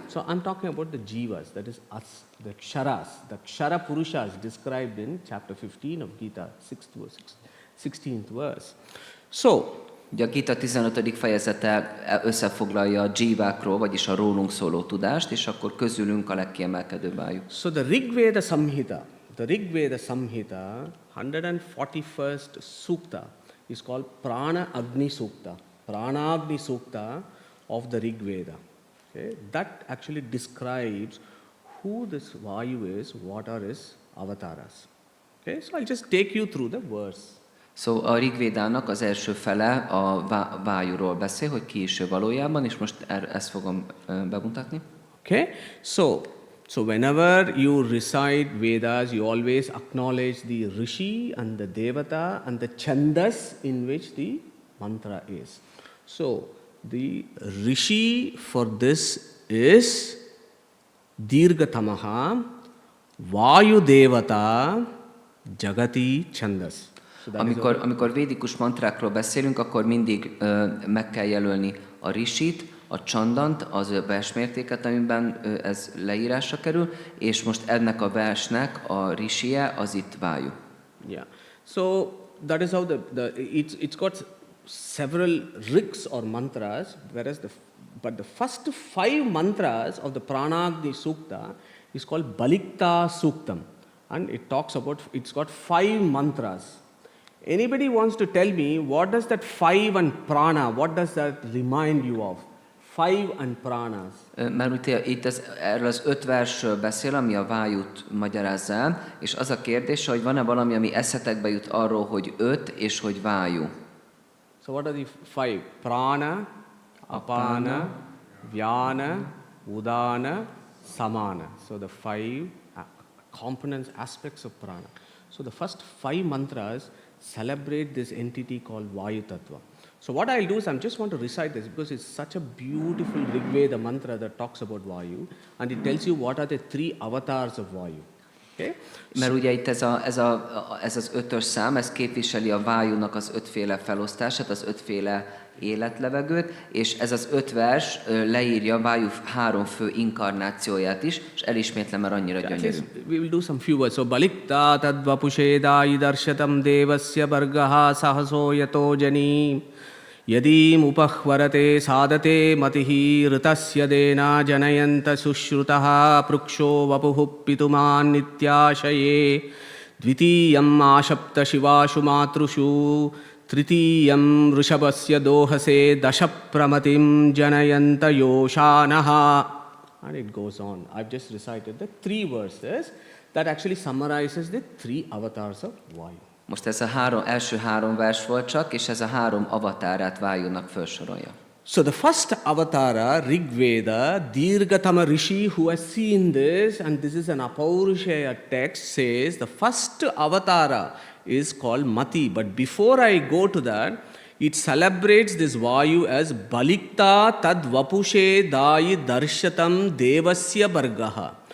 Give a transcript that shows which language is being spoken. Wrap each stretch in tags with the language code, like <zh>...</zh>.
<en>So I'm talking about the jivas, that is us, the ksharas, the kshara purushas described in chapter 15 of Gita, 16th verse. So,</en> <hu>ugye a Gita 15. fejezete összefoglalja a dzsívákról, vagyis a rólunk szóló tudást, és akkor közülünk a legkiemelkedőbb Vájú.</hu> <en>So the Rig Veda Samhita, the Rig Veda Samhita, 141st Sukta is called Prana Agni Sukta. Prana Agni Sukta of the Rig Veda. Okay? That actually describes who this Vayu is, what are his avatars. Okay? So I'll just take you through the verse.</en> <hu>Szóval a Rigvédának az első fele a vájúról beszél, hogy ki is ő valójában, és most ezt fogom bemutatni.</hu> <en>Okay? So whenever you recite Vedas, you always acknowledge the Rishi and the Devata and the Chandas in which the mantra is. So the Rishi for this is Dirgatamaha Vayu Devata Jagati Chandas.</en> <hu>Amikor védikus mantrákról beszélünk, akkor mindig meg kell jelölni a risit, a csandant, az versmértéket, amiben ez leírásra kerül, és most ennek a versnek a risie az itt vájú.</hu> <en>Yeah. So that is how it's got several rigs or mantras, whereas but the first 5 mantras of the Pranagni Sukta is called Balikta Suktam, and it's got 5 mantras. Anybody wants to tell me what does that 5 and prana, what does that remind you of? 5 and pranas.</en> <hu>Mert itt erről az 5 versről beszél, ami a vájút magyarázza el, és az a kérdés, hogy van-e valami, ami eszetekbe jut arról, hogy 5 és hogy vájú.</hu> <en>So what are the 5? Prana, apana, vyana, udana, samana. So the 5 components, aspects of prana. So the first 5 mantras celebrate this entity called Vayu Tattva. So what I'll do is I just want to recite this because it's such a beautiful Rig Veda mantra that talks about Vayu, and it tells you what are the 3 avatars of Vayu. Okay?</en> <hu>Mert ugye itt ez az 5-ös szám, ez képviseli a vájúnak az 5 féle felosztását, az 5 féle életlevegőt, és ez az 5 vers leírja vájú 3 fő inkarnációját is, és elismétlem, mert annyira gyönyörű.</hu> <en>We will do some few words.</en> <sa>So balikta tadvapushédái darshatam devasya bargaha sahaso yato jani yadim upahvarate sadate matihi ritasya dena janayanta sushrutaha pruksho vapuhu pituman nityashaye dvitiyam ashapta shivashu matrushu Tritiyam Rishabhasya Dohase Dashapramatim Janayanta Yoshanaha.</sa> <en>And it goes on. I've just recited the 3 verses that actually summarizes the 3 avatars of Vayu.</en> <hu>Most ez első 3 vers volt csak, és ez a 3 avatárát vájúnak felsorolja.</hu> <en>So the first avatara, Rig Veda, Dirgatama Rishi, who has seen this, and this is an Apaurushaya text, says the first avatara is called Mati. But before I go to that, it celebrates this Vayu as</en> <sa>Balikta Tad Vapushe Dai Darshatam Devasya Bargaha.</sa>